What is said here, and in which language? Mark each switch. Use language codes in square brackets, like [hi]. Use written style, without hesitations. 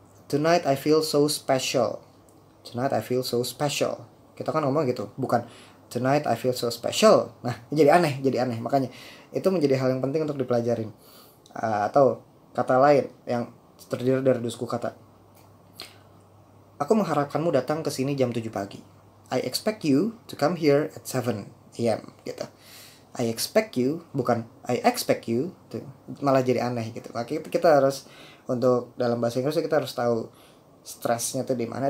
[en] Tonight I feel so special. Tonight I feel so special. [id] Kita kan ngomong gitu, bukan [en] tonight I feel so special. [id] Nah, jadi aneh. Makanya itu menjadi hal yang penting untuk dipelajarin. Atau kata lain yang terdiri dari dua suku kata. Aku mengharapkanmu datang ke sini jam 7 pagi. [en] I expect you to come here at 7 a.m. [id] gitu. [en] I expect you, [id] bukan [en] I expect you. [id] Tuh, malah jadi aneh gitu. Makanya kita harus, untuk dalam bahasa Inggris kita harus tahu stresnya tuh di mana.